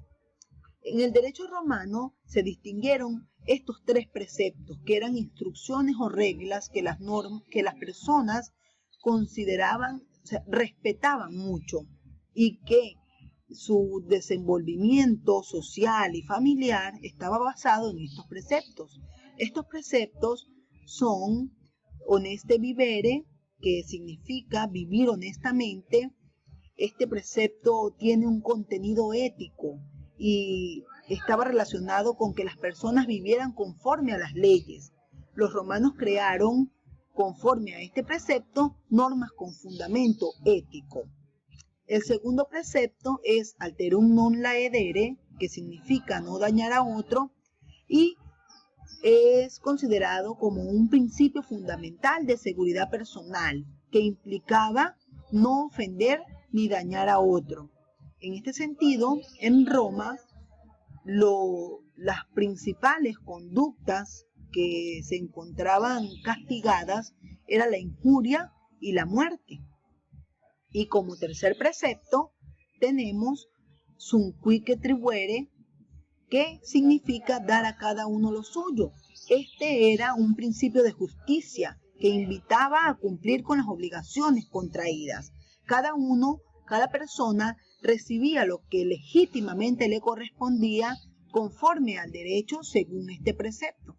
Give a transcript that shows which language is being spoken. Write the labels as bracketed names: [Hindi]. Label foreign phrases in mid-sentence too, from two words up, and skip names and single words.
[Spanish] En el derecho romano se distinguieron estos tres preceptos, que eran instrucciones o reglas que las personas consideraban, o sea, respetaban mucho, y que su desenvolvimiento social y familiar estaba basado en estos preceptos. Estos preceptos son [Latin] honeste vivere, [Spanish] que significa vivir honestamente. Este precepto tiene un contenido ético y estaba relacionado con que las personas vivieran conforme a las leyes. Los romanos crearon, conforme a este precepto, normas con fundamento ético. El segundo precepto es [Latin] alterum non laedere, [Spanish] que significa no dañar a otro, y es considerado como un principio fundamental de seguridad personal, que implicaba no ofender ni dañar a otro. En este sentido, en Roma, las principales conductas que se encontraban castigadas era la injuria y la muerte. Y como tercer precepto tenemos [Latin] sum cuique tribuere, [Spanish] que significa dar a cada uno lo suyo. Este era un principio de justicia que invitaba a cumplir con las obligaciones contraídas. Cada persona recibía lo que legítimamente le correspondía conforme al derecho según este precepto.